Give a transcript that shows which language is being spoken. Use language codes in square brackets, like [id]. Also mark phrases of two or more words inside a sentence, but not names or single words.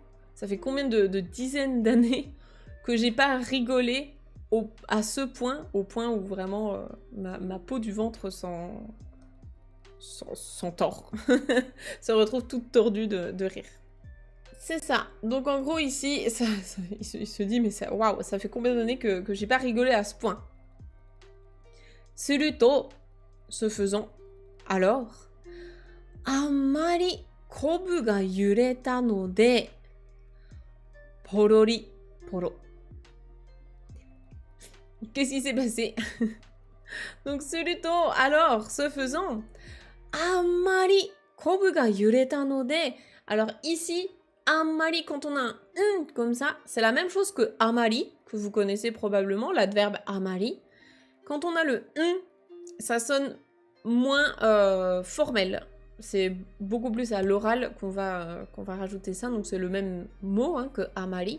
[fr] Ça fait combien de dizaines d'années que j'ai pas rigolé à ce point, au point où vraiment ma peau du ventre s'en tord. Se retrouve toute tordue de rire. C'est ça. Donc en gros ici, il se dit mais waouh, ça fait combien d'années que j'ai pas rigolé à ce point? Suruto, ce faisant, alors, [ja] あまりこぶが揺れたのでぽろりぽろ. [fr] Qu'est-ce qui s'est passé? Donc, suruto, alors, ce faisant, [ja] あまりこぶが揺れたので. [fr] Alors, ici, amari, quand on a un comme ça, c'est la même chose que amari, que vous connaissez probablement, l'adverbe amari. Quand on a le ça sonne moins formel. C'est beaucoup plus à l'oral qu'on va rajouter ça, donc c'est le même mot hein, que amari.